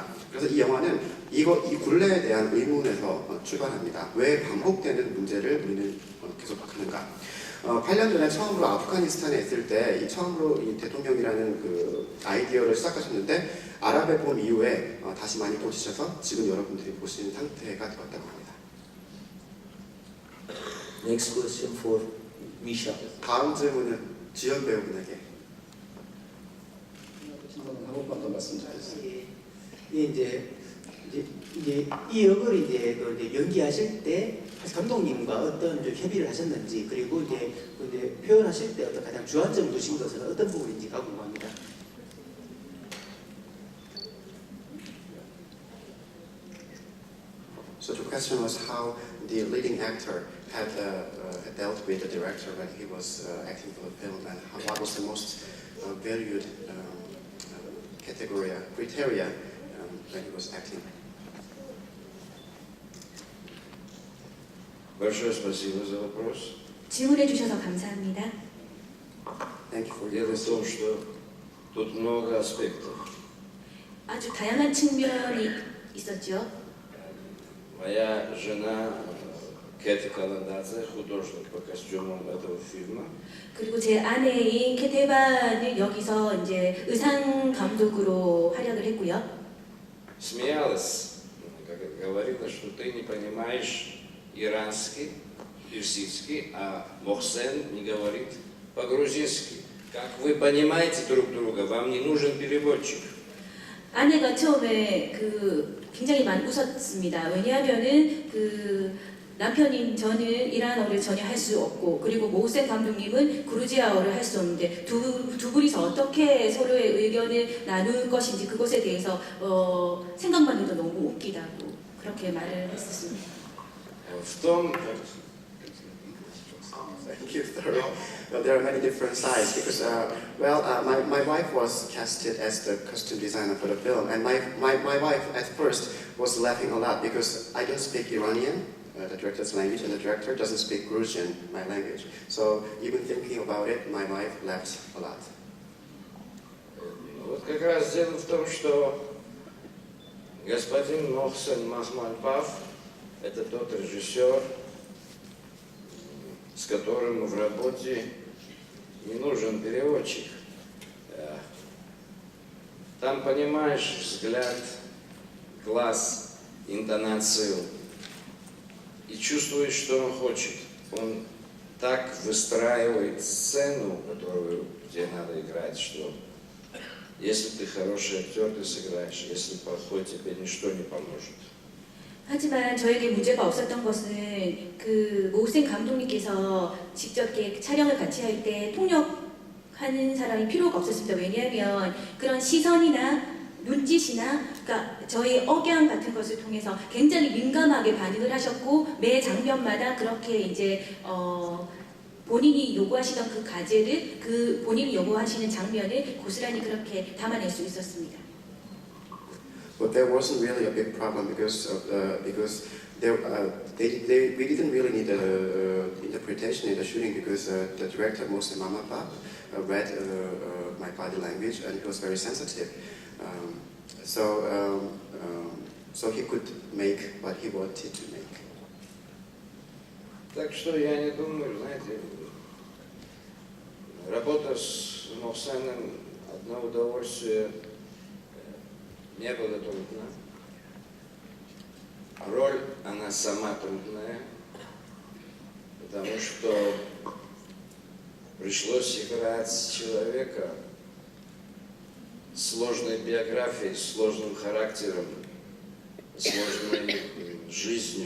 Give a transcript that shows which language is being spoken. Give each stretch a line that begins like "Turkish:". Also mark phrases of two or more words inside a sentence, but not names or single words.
Korean: 그래서 이 영화는 이 굴레에 대한 의문에서 출발합니다. 왜 반복되는 문제를 우리는 계속하는가? 8년 전에 처음으로 아프가니스탄에 있을 때 처음으로 이 대통령이라는 그 아이디어를 시작하셨는데 아랍의 봄 이후에 다시 많이 보시셔서 지금 여러분들이 보시는 상태가 되었다고 합니다.
English: Next question for Misha.
Korean: 다음 질문은 지연 배우분에게. 한 번만 더 말씀드리겠습니다. 이게 이제 이 역을 이제 또 이제 연기하실 때 감독님과 어떤 좀 협의를 하셨는지 그리고 이제 표현하실 때 어떤 가장 주안점 두신 것은 어떤 부분인지가 궁금합니다.
English: So the question was how the leading actor had dealt with the director when he was acting for the film, and what was the most valued criteria when he was acting.
Russian: Большое спасибо за вопрос.
Korean: 질문해 주셔서 감사합니다.
English: Thank you for your
Russian: Дело в
English: question.
Russian: том, что тут много аспектов.
Korean: 아주 다양한 측면이 있었죠.
Russian: Моя жена Кэти Каладзе, художник по костюмам этого фильма,
Korean: 그리고 제 아내인 케테반은 여기서 이제 의상 감독으로 활약을 했고요.
Russian: смеялась, говорила, что ты не понимаешь иранский, персидский, а Мохсен не говорит по-грузински. Как вы понимаете друг друга, вам не нужен переводчик.
Korean: 아내가 처음에 굉장히 많이 웃었습니다. 왜냐하면은 남편인 저는 이란어를 전혀 할 수 없고 그리고 모센 감독님은 그루지아어를 할 수 없는데 두 분이서 어떻게 서로의 의견을 나눌 것인지 그것에 대해서 생각만 해도 너무 웃기다고 그렇게 말을 했었습니다.
Russian: В том,
English: Thank you. Sorry. Well, there are many different sides because, my wife was casted as the costume designer for the film, and my wife at first was laughing a lot because I don't speak Iranian, the director's language, and the director doesn't speak Georgian, my language. So even thinking about it, my wife laughed a lot.
Russian: вот как раз дело в том, что господин Мохсен Махмальпав – это тот режиссер, с которым в работе не нужен переводчик. Там понимаешь взгляд, глаз, интонацию и чувствуешь, что он хочет. Он так выстраивает сцену, где надо играть, что если ты хороший актер, ты сыграешь. Если плохой, тебе ничто не поможет.
Korean: 하지만 저에게 문제가 없었던 것은 모센 감독님께서 직접 이렇게 촬영을 같이 할 때 통역하는 사람이 필요가 없었습니다. 왜냐하면 그런 시선이나 눈짓이나 그러니까 저희 억양 같은 것을 통해서 굉장히 민감하게 반응을 하셨고 매 장면마다 그렇게 이제 본인이 요구하시던 그 과제를 본인이 요구하시는 장면을 고스란히 그렇게 담아낼 수 있었습니다.
English: But there wasn't really a big problem because we didn't really need interpretation in the shooting because the director Mohsen Mamapa read my body language and he was very sensitive, so he could make what he wanted to make.
Russian: Так что я не думаю, знаете, работа с Мохсеном одно удовольствие. Не было трудно. Роль, она сама трудная, потому что пришлось играть человека, сложной биографией, сложным характером, сложной жизнью.